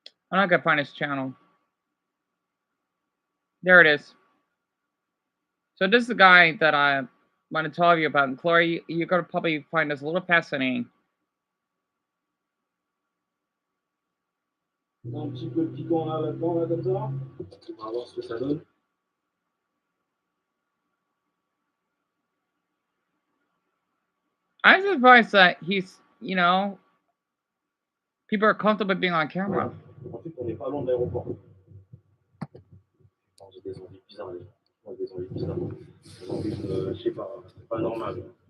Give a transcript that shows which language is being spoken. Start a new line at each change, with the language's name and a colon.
English: I'm not gonna find his channel. There it is. So this is the guy that I want to tell you about. And Chloe, you're gonna probably find this a little fascinating.
French: Un petit peu de piquant là-dedans, là, comme ça. On va voir ce que ça donne.
English: I'm surprised that he's, you know, people are comfortable being on camera.
French: Ensuite, on n'est pas loin de l'aéroport. J'ai des envies bizarres, des envies bizarres. Des envies de, je sais pas, c'est pas normal.